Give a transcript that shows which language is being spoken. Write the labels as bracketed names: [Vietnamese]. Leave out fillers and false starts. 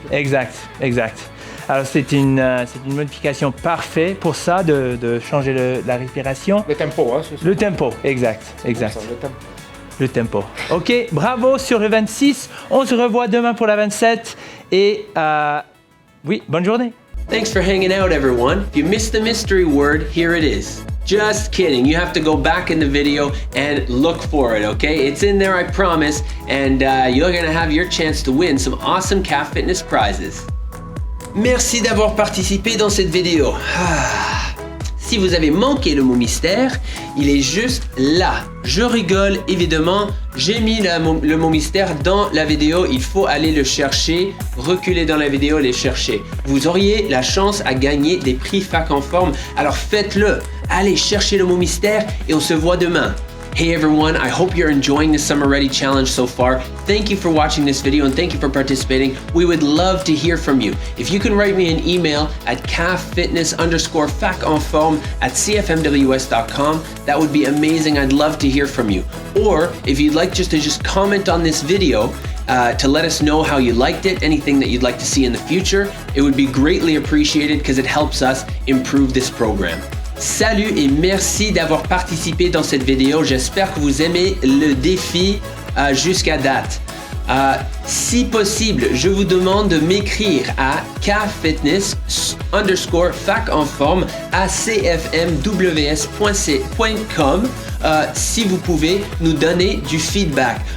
[French] Exact, exact. Alors c'est une modification parfaite pour ça, de changer la respiration. Le tempo, hein, c'est ça. Le tempo, exact, exact. Ça, le tempo. Le tempo. Ok, bravo sur le 26. On se revoit demain pour la 27. Et oui, bonne journée. [English] Thanks for hanging out, everyone. If you missed the mystery word, here it is. Just kidding. You have to go back in the video and look for it, okay? It's in there, I promise. And you're going to have your chance to win some awesome Calf Fitness prizes. [French] Merci d'avoir participé dans cette vidéo. Si vous avez manqué le mot mystère, il est juste là. Je rigole, évidemment. J'ai mis le mot mystère dans la vidéo. Il faut aller le chercher, reculer dans la vidéo, les chercher. Vous auriez la chance à gagner des prix Fac en forme. Alors faites-le. Allez chercher le mot mystère et on se voit demain. [English] Hey everyone, I hope you're enjoying the Summer Ready Challenge so far. Thank you for watching this video and thank you for participating. We would love to hear from you. If you can write me an email at calffitness_faconform@cfmws.com, that would be amazing. I'd love to hear from you. Or if you'd like just to comment on this video to let us know how you liked it, anything that you'd like to see in the future, it would be greatly appreciated because it helps us improve this program. [French] Salut et merci d'avoir participé dans cette vidéo. J'espère que vous aimez le défi jusqu'à date. Si possible, je vous demande de m'écrire à calffitness_faconform@cfmws.com si vous pouvez nous donner du feedback.